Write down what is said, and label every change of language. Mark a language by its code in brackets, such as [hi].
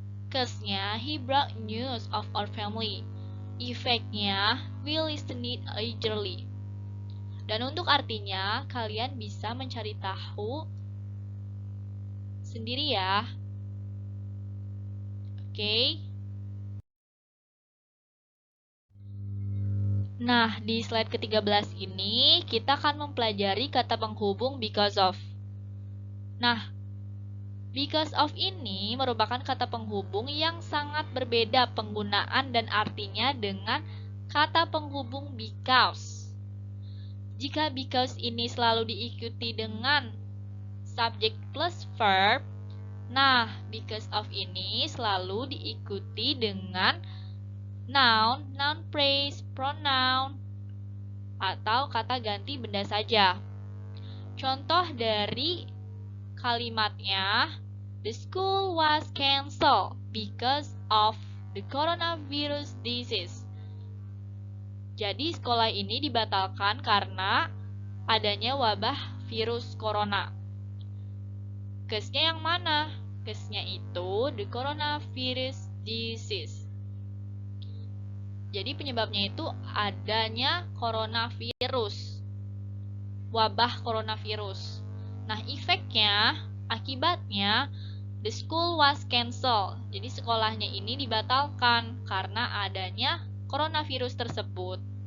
[en] Case-nya, he brought news of our family. Efeknya, we listened eagerly. [id] Dan untuk artinya, kalian bisa mencari tahu sendiri ya. Oke. Nah, di slide ke-13 ini, kita akan mempelajari kata penghubung because of. Nah, because of ini merupakan kata penghubung yang sangat berbeda penggunaan dan artinya dengan kata penghubung because. Jika because ini selalu diikuti dengan subject plus verb, nah, because of ini selalu diikuti dengan noun, noun phrase, pronoun, atau kata ganti benda saja. Contoh dari kalimatnya, [en] the school was cancelled because of the coronavirus disease. [id] Jadi sekolah ini dibatalkan karena adanya wabah virus corona. Case-nya yang mana? Case-nya itu [en] the coronavirus disease. [id] Jadi penyebabnya itu adanya coronavirus, wabah coronavirus. Nah, efeknya, akibatnya, [en] the school was cancelled. [id] Jadi sekolahnya ini dibatalkan karena adanya coronavirus tersebut.